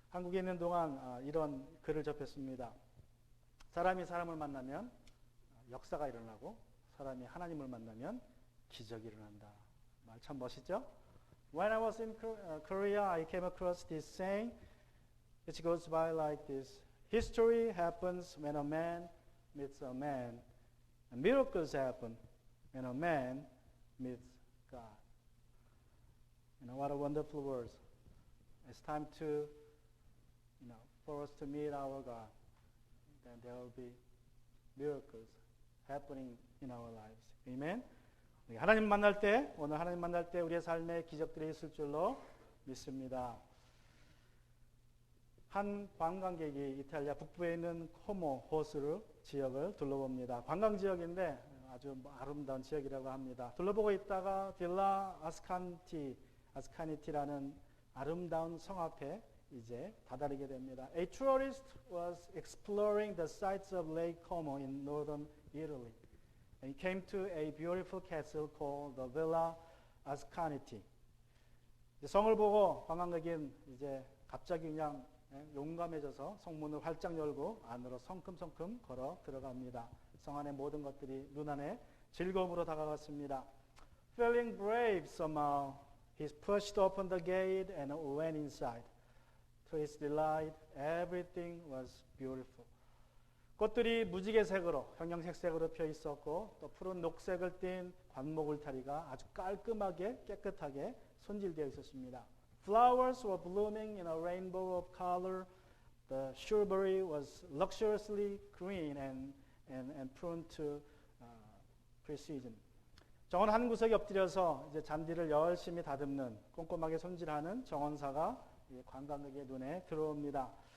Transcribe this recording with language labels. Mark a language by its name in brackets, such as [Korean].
[Korean] 한국에 있는 동안 이런 글을 접했습니다. 사람이 사람을 만나면 역사가 일어나고 사람이 하나님을 만나면 기적이 일어난다. 말 참 멋있죠? [English] When I was in Korea, I came across this saying, which goes by like this: History happens when a man meets a man, and miracles happen when a man meets God. What a wonderful words. It's time to, for us to meet our God. Then there will be miracles happening in our lives. Amen. [Korean] 하나님 만날 때, 오늘 하나님 만날 때 우리의 삶에 기적들이 있을 줄로 믿습니다. 한 관광객이 이탈리아 북부에 있는 코모 호수르 지역을 둘러봅니다. 관광 지역인데 아주 아름다운 지역이라고 합니다. 둘러보고 있다가 빌라 아스카니티라는 아름다운 성 앞에 이제 다다르게 됩니다. [English] A tourist was exploring the sites of Lake Como in northern Italy. And he came to a beautiful castle called the Villa Ascaniti. [Korean] 성을 보고 관광객인 이제 갑자기 그냥 용감해져서 성문을 활짝 열고 안으로 성큼성큼 걸어 들어갑니다. 성 안의 모든 것들이 눈안에 즐거움으로 다가갔습니다. [English] Feeling brave somehow, he pushed open the gate and went inside. To his delight, everything was beautiful. [Korean] 꽃들이 무지개색으로, 형형색색으로 펴 있었고 또 푸른 녹색을 띤 관목 울타리가 아주 깔끔하게 깨끗하게 손질되어 있었습니다. [English] Flowers were blooming in a rainbow of color. The shrubbery was luxuriously green and pruned to precision. [Korean] 정원 한 구석에 엎드려서 이제 잔디를 열심히 다듬는 꼼꼼하게 손질하는 정원사가 관광객의 눈에 들어옵니다.